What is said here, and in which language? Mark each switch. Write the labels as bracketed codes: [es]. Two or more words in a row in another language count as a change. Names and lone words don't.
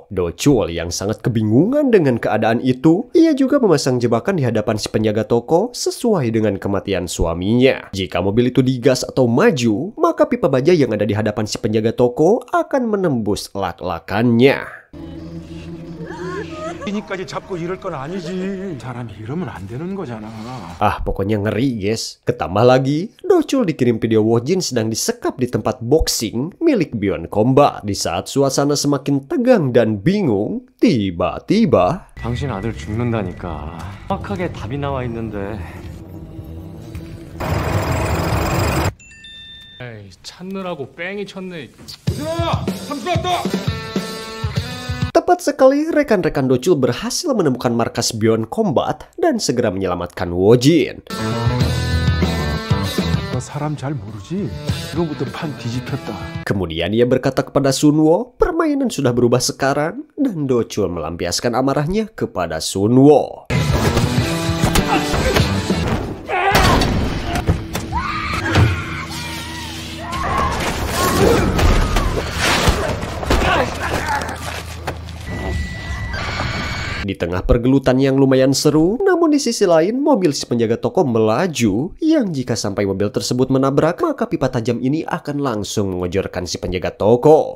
[id] Do-chul yang sangat kebingungan dengan keadaan itu, ia juga memasang jebakan di hadapan si penjaga toko sesuai dengan kematian suaminya. Jika mobil itu digas atau maju, maka pipa baja yang ada di hadapan si penjaga toko akan menembus lak-lakannya. [ko] 이니까지 잡고 이럴 건 아니지. 사람이 이러면 안 되는 거잖아. [id] Pokoknya ngeri guys. Ketambah lagi, Do-chul dikirim video Woo-jin sedang disekap di tempat boxing milik Beyond Combat. Di saat suasana semakin tegang dan bingung, tiba-tiba [ko] 당신 아들 죽는다니까. 정확하게 답이 나와 있는데. 에이, 찾느라고 뺑이 쳤네. 삼수 왔다. [id] Tepat sekali, rekan-rekan Do-chul berhasil menemukan markas Beyond Combat dan segera menyelamatkan Woo-jin. [ko] 너 사람 잘 모르지? 지금부터 판 뒤집혔다. [id] Kemudian ia berkata kepada Sunwo, permainan sudah berubah sekarang, dan Do-chul melampiaskan amarahnya kepada Sunwo. Di tengah pergelutan yang lumayan seru, namun di sisi lain mobil si penjaga toko melaju, yang jika sampai mobil tersebut menabrak, maka pipa tajam ini akan langsung mengojorkan si penjaga toko.